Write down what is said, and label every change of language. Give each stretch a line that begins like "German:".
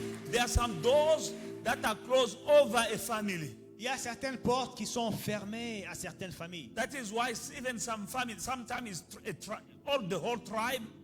English: There are some doors that are closed over a family.
French: Il y a certaines portes qui sont fermées à certaines familles.
English: That is why even some families, sometimes it's all the whole tribe,